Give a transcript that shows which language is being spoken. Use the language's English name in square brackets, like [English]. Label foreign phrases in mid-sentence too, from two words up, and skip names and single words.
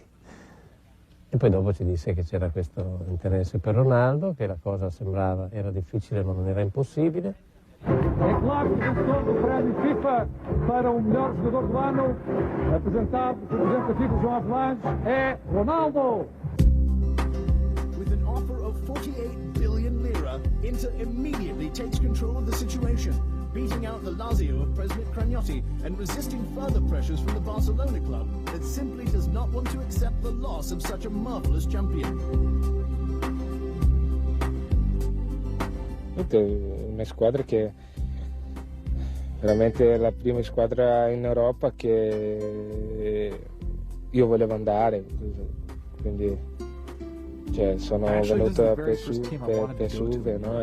[Italian] E poi dopo ci disse che c'era questo interesse per Ronaldo, che la cosa sembrava era difficile ma non era impossibile. [Portuguese] É claro que o vencedor do prémio FIFA para o melhor jogador do ano, apresentado pelo presidente da FIFA, João Avelange, é Ronaldo. [English] With an offer of 48 billion lira, Inter immediately takes control of the situation, beating out the Lazio of President Cragnotti and resisting further pressures from the Barcelona club that simply does not want to accept the loss of such a marvelous champion. [Italian] Una squadra che veramente è la prima squadra in Europa che io volevo andare, quindi sono venuto per Suve, no?